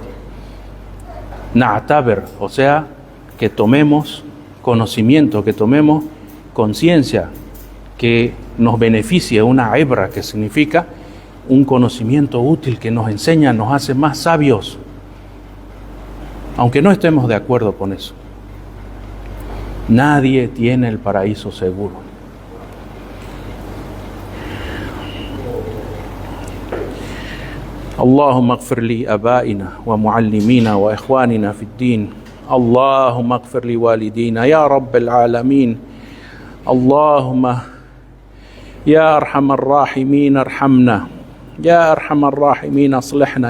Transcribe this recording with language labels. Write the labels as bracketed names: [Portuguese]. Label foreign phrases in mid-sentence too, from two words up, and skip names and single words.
[Spanish] Na'taber, o sea, que tomemos conocimiento, que tomemos conciencia, que nos beneficie, una hebra, que significa un conocimiento útil que nos enseña, nos hace más sabios, aunque no estemos de acuerdo con eso. Nadie tiene el paraíso seguro. [Arabic] اللهم اغفر لآبائنا ومعلمينا وإخواننا في الدين اللهم اغفر لوالدينا يا رب العالمين اللهم يا أرحم الراحمين ارحمنا يا أرحم الراحمين اصلحنا